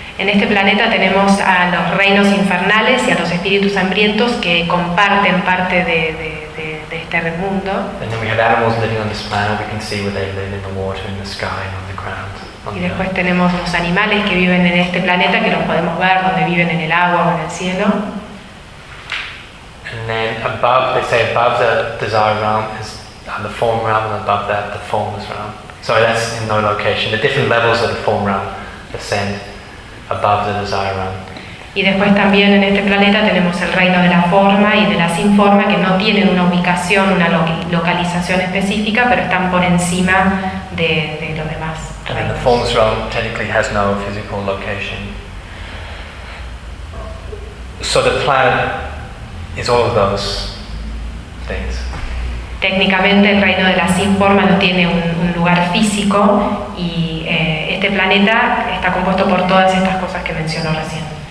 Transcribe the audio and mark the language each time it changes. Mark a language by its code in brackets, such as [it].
[es] En este planeta tenemos a los reinos infernales y a los espíritus hambrientos que comparten parte de este mundo. [en] And then we have animals living on this planet. We can see where they live in the water, in the sky, and on the ground. [es] Y después tenemos los animales que viven en este planeta que los podemos ver donde viven en el agua o en el cielo. [en] And then above, they say above the desire realm is the form realm, and above that the formless realm. Sorry, that's in no location. The different levels of the form realm ascend above the desire realm. [es] Y después también en este planeta tenemos el reino de la forma y de la sin forma que no tienen una ubicación, una localización específica, pero están por encima de los demás. [en] And the form realm technically has no physical location. So the planet is all of those things. [es] Técnicamente el reino de la sin forma no tiene un lugar físico y este planeta está compuesto por todas estas cosas que mencionó recién.